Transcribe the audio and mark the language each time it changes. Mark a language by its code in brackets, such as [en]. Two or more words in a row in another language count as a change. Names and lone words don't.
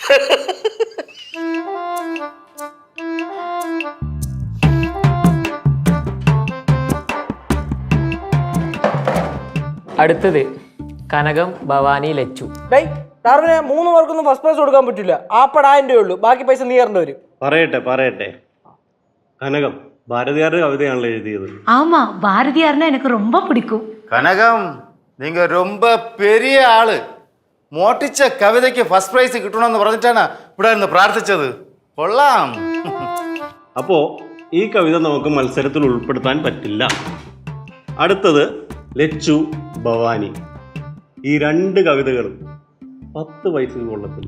[ml] അടുത്തത് കനകം, ഭവാനി, ലച്ചു. 3 പേർക്കൊന്നും ഫസ്റ്റ് പ്രൈസ് കൊടുക്കാൻ പറ്റില്ല. 1000 ഉള്ളൂ, ബാക്കി പൈസ നീ തരേണ്ടി വരും. പറയട്ടെ കനകം ഭാരതിയാരുടെ കവിതയാണല്ലോ എഴുതിയത്. [ta] ആമാ, [ml] ഭാരതിയാറിനെ എനിക്ക് [ta] ரொம்ப பிடிக்கும். கனகம், நீங்க ரொம்ப பெரிய ஆளு. [ml] മോട്ടിച്ച കവിതയ്ക്ക് ഫസ്റ്റ് പ്രൈസ് കിട്ടണമെന്ന് പറഞ്ഞിട്ടാണ് ഇവിടെ നിന്ന് പ്രാർത്ഥിച്ചത്. കൊള്ളാം. അപ്പോ ഈ കവിത നമുക്ക് മത്സരത്തിൽ ഉൾപ്പെടുത്താൻ പറ്റില്ല. അടുത്തത് ലച്ചു, ഭവാനി. ഈ 2 കവിതകളും 10 പൈസ കൊള്ളത്തില്ല.